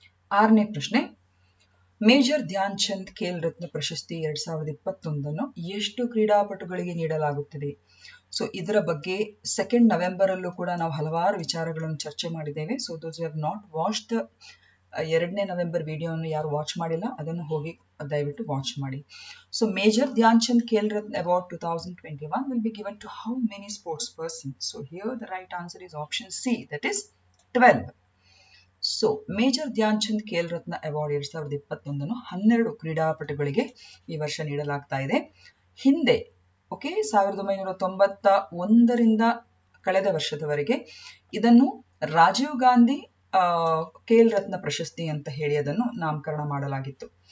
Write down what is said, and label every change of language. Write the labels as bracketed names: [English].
[Kannada] 6ನೇ ಪ್ರಶ್ನೆ. ಮೇಜರ್ ಧ್ಯಾನ್ ಚಂದ್ ಖೇಲ್ ರತ್ನ ಪ್ರಶಸ್ತಿ 2021 ಎಷ್ಟು ಕ್ರೀಡಾಪಟುಗಳಿಗೆ ನೀಡಲಾಗುತ್ತದೆ? ಸೊ ಇದರ ಬಗ್ಗೆ 2nd ನವೆಂಬರ್ ಅಲ್ಲೂ ಕೂಡ ನಾವು ಹಲವಾರು ವಿಚಾರಗಳನ್ನು ಚರ್ಚೆ ಮಾಡಿದ್ದೇವೆ. [English] so those have not watched the [Kannada] 2ನೇ ನವೆಂಬರ್ ವಿಡಿಯೋವನ್ನು ಯಾರು ವಾಚ್ ಮಾಡಿಲ್ಲ ಅದನ್ನು ಹೋಗಿ ದಯವಿಟ್ಟು ವಾಚ್ ಮಾಡಿ. [English] So major Dhyan Chand Khel Ratna award 2021 will be given to how many sports persons? So here the right answer is option C, that is 12. [Kannada] So major Dhyan Chand Khel Ratna award 2021 12 ಕ್ರೀಡಾಪಟುಗಳಿಗೆ ಈ ವರ್ಷ ನೀಡಲಾಗ್ತಾ ಇದೆ. ಹಿಂದೆ 1991ರಿಂದ ಕಳೆದ ವರ್ಷದವರೆಗೆ ಇದನ್ನು ರಾಜೀವ್ ಗಾಂಧಿ ಖೇಲ್ ರತ್ನ ಪ್ರಶಸ್ತಿ ಅಂತ ಹೇಳಿ ಅದನ್ನು ನಾಮಕರಣ ಮಾಡಲಾಗಿತ್ತು.